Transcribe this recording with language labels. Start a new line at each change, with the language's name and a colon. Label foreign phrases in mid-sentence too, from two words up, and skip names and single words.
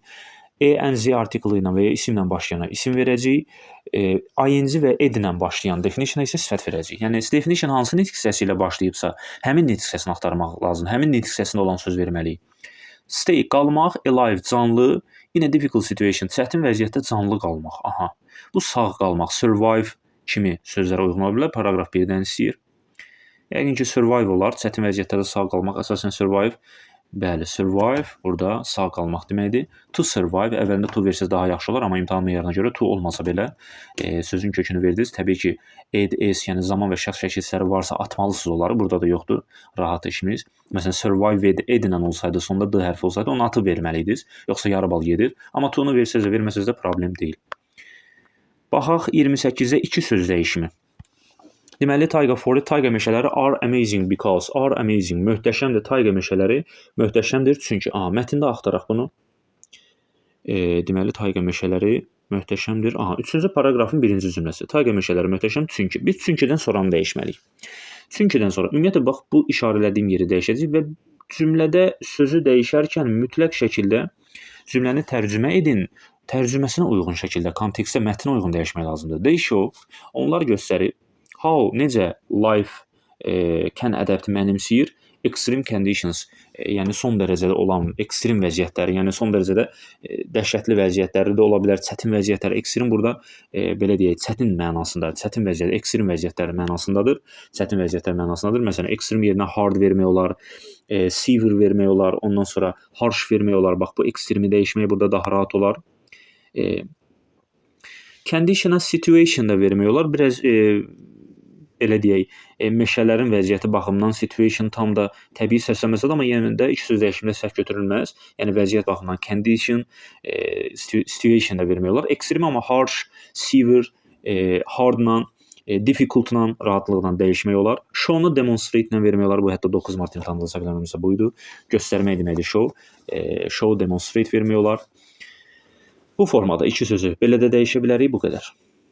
Azerbaijani: ENZ artiklı ilə və ya isimlə başlayana isim verəcəyik. ING və ed ilə başlayan definition isə sifət verəcəyik. Yəni definition hansı nitq hissəsi ilə başlayıbsa, həmin nitq hissəsini axtarmaq lazımdır. Həmin nitq hissəsində olan söz verməliyik. Stay, qalmaq, alive, canlı.
English: In a difficult situation,
Azerbaijani: çətin vəziyyətdə canlı qalmaq. Aha. Bu sağ qalmaq, survive kimi sözlərə uyğun ola bilər. Paragraf 1-dən istəyir. Yəqin ki, survive olar. Çətin vəziyyətdə də sağ qalmaq əsasən survive. Bəli, survive burada sağ qalmaq deməkdir.
English: To survive,
Azerbaijani: əvvəlində to versəz daha yaxşı olar, amma imtahan meyarına görə to olmasa belə sözün kökünü verdiniz. Təbii ki, ed, es, yəni zaman və şəxs şəkilləri varsa atmalısınız onları. Burada da yoxdur. Rahat işimiz. Məsələn, survive ed ilə olsaydı, sonunda d hərfi olsaydı, onu atıb verməliydiniz. Yoxsa yarı bal gedir. Amma to-nu versəz də, verməsəz də problem deyil. Baxaq 28-də 2 söz dəyişimi.
English: Deməli, tayga forest,
Azerbaijani: tayga meşələri
English: are amazing because, are amazing,
Azerbaijani: möhtəşəmdir. Tayga meşələri möhtəşəmdir çünki. Mətndə axtaraq bunu. Deməli, tayga meşələri möhtəşəmdir. 3-cü paragrafın 1-ci cümləsi. Tayga meşələri möhtəşəm çünki. Biz çünkidən sonranı dəyişməliyik. Çünkidən sonra, ümumiyyətlə, bax, bu işarələdiyim yeri dəyişəcək və cümlədə sözü dəyişərkən mütləq şəkildə cümləni tərcümə edin. Tərcüməsinə uyğun şəkildə, kontekstə, mətnə uyğun dəyişmək lazımdır.
English: They show,
Azerbaijani: onlar göstərir.
English: How, necə life can adapt mənimsəyir, extreme conditions,
Azerbaijani: yəni son dərəcədə olan ekstrem vəziyyətləri, yəni son dərəcədə dəhşətli vəziyyətləri də ola bilər, çətin vəziyyətlər. Ekstrem burada belə deyək, çətin mənasında, çətin vəziyyət, ekstrem vəziyyətlər mənasındadır. Çətin vəziyyətlər mənasındadır. Məsələn, ekstrem yerinə hard vermək olar, severe vermək olar, ondan sonra harsh vermək olar. Bax, bu ekstremi dəyişmək burada daha rahat olar.
English: Conditional situation
Azerbaijani: da vermək olar. Biraz belə deyək, meşələrin vəziyyəti baxımından situation tam da təbii səsləməsə də, amma yenə də iki söz dəyişimində səhv götürülməz. Yəni vəziyyət baxımından
English: condition, situation
Azerbaijani: da vermək olar. Ekstrem amma
English: harsh, severe,
Azerbaijani: hardla, difficult-la rahatlıqla dəyişmək olar. Show-nu demonstrate-lə vermək olar. Bu hətta 9 mart imtahanında səhv buydu. Göstərmək deməkdir show.
English: Show demonstrate
Azerbaijani: vermək olar. Bu formada iki sözü belə də dəyişə bilərik, bu qədər.